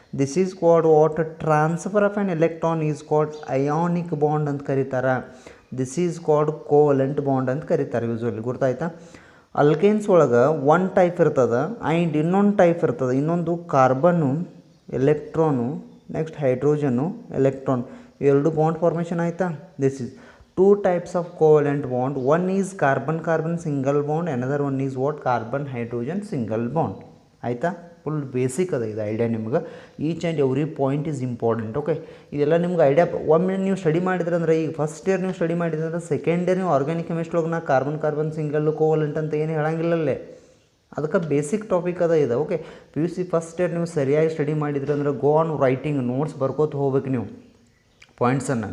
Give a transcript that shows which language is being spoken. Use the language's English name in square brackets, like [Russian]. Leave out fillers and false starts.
[English] this is called what, transfer of an electron is called ionic bond [Kannada] ಅಂತ ಕರೀತಾರೆ. [English] this is called covalent bond [Kannada] ಅಂತ ಕರೀತಾರೆ [English] Usually. [Kannada] ಗೊತ್ತಾಯ್ತಾ? Alkanes ಒಳಗೆ one type ಇರ್ತದೆ ಆ್ಯಂಡ್ ಇನ್ನೊಂದು ಟೈಪ್ ಇರ್ತದೆ. ಇನ್ನೊಂದು carbon electron, next hydrogen electron, ಎರಡು ಬಾಂಡ್ ಫಾರ್ಮೇಷನ್ ಆಯಿತಾ. [English] This is 2 types of covalent bond. One is carbon carbon single bond, another one is what, carbon hydrogen single bond. [Kannada] ಆಯಿತಾ? Full basic ಅದ ಇದು idea ನಿಮ್ಗೆ. [English] Each and every point is important. [Kannada] Okay, ಇದೆಲ್ಲ ನಿಮ್ಗೆ idea ಒಮ್ಮೆ ನೀವು study ಮಾಡಿದ್ರೆ ಅಂದರೆ, ಈಗ ಫಸ್ಟ್ ಇಯರ್ ನೀವು ಸ್ಟಡಿ ಮಾಡಿದ್ರೆ ಸೆಕೆಂಡ್ ಇಯರ್ ನೀವು ಆರ್ಗ್ಯಾನಿಕ್ ಕೆಮಿಸ್ಟ್ರಿ ಒಳಗೆ ನಾ ಕಾರ್ಬನ್ ಕಾರ್ಬನ್ ಸಿಂಗಲ್ ಕೋವಲೆಂಟ್ ಅಂತ ಏನು ಹೇಳಂಗಿಲ್ಲಲ್ಲೇ. ಅದಕ್ಕೆ ಬೇಸಿಕ್ ಟಾಪಿಕ್ ಅದ ಇದೆ. ಓಕೆ, PUC ಫಸ್ಟ್ ಇಯರ್ ನೀವು ಸರಿಯಾಗಿ ಸ್ಟಡಿ ಮಾಡಿದ್ರೆ ಅಂದರೆ ಗೋ ಆನ್ ರೈಟಿಂಗ್, ನೋಟ್ಸ್ ಬರ್ಕೋತ ಹೋಗ್ಬೇಕು ನೀವು ಪಾಯಿಂಟ್ಸನ್ನು.